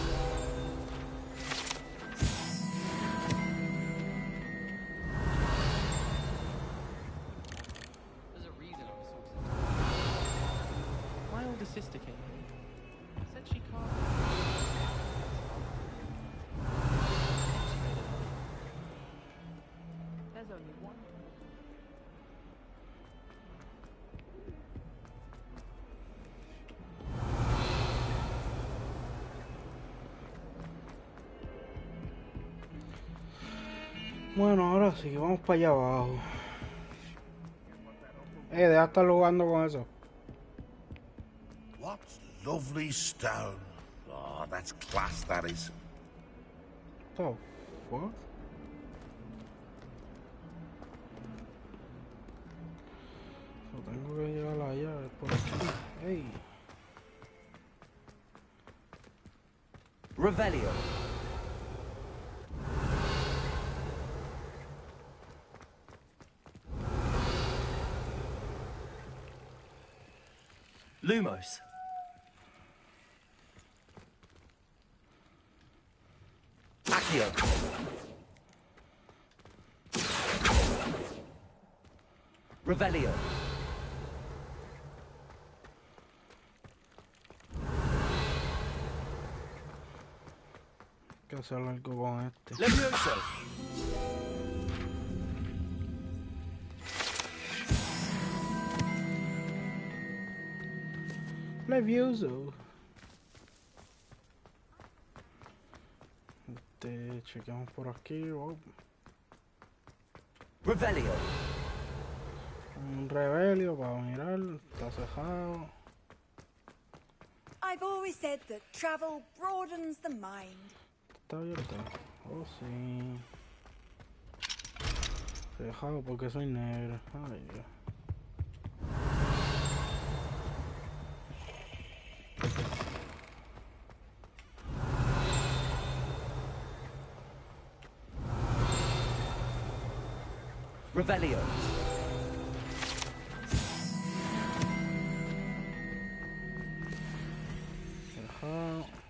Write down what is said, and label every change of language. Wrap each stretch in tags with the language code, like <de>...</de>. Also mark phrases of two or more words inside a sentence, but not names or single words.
<en>There's a reason I was sorted. My older sister came here. Said she can't. There's only one.</en> <es>Bueno, ahora sí, vamos para allá abajo. Deja de estar jugando con eso.</es> <en>What lovely stone. Oh, that's class, that is. What the fuck?</en> <es>Yo tengo que llegar a la llave por aquí. Hey. Revelio. Lumos. Accio. Revelio. Hay que hacer algo con este. Levioso. Levioso. Chequeamos por aquí. Oh. Revelio. Un revelio para mirar. Está cejado.</es> <en>I've always said that travel broadens the mind.</en> <es>Está abierto. Oh, sí. Cejado porque soy negro. Ay, Dios. Revelio. Cejado.</es>